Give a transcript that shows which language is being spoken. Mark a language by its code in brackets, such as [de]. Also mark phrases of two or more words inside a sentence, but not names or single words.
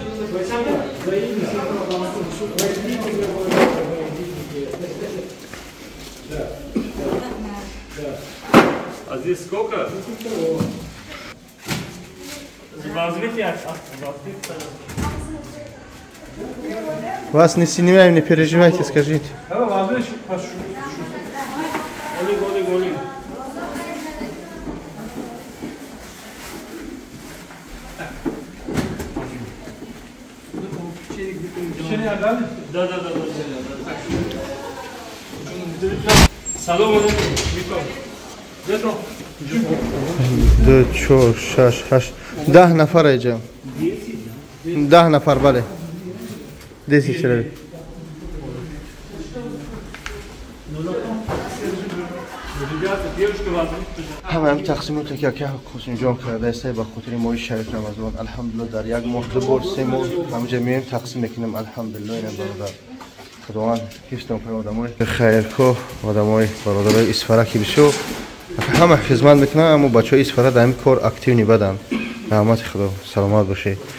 [ru] Aziz сколько? Возьмите Вас не снимаем, не переживайте, скажите. Голи. Да. [tg] Салом алейкум. [fa] 2, 4, 6, 8 10 نفر اینجا 10 نفر بله 10 چرا همه هم تقسیمات که حسین جان کرده است به خاطر ماه شریف رمضان الحمدلله در یک ماه دو بار سه ماه همینجا میایم تقسیم میکنیم الحمدلله اینا برادر خداوند حفظتون کنه آدمای خیرخواه آدمای برادرای اسفرکی بسیار همه خدمت میکنن اما بچهای اسفره در این کار اکتیو نیبدن رحمت خدا سلامت باشه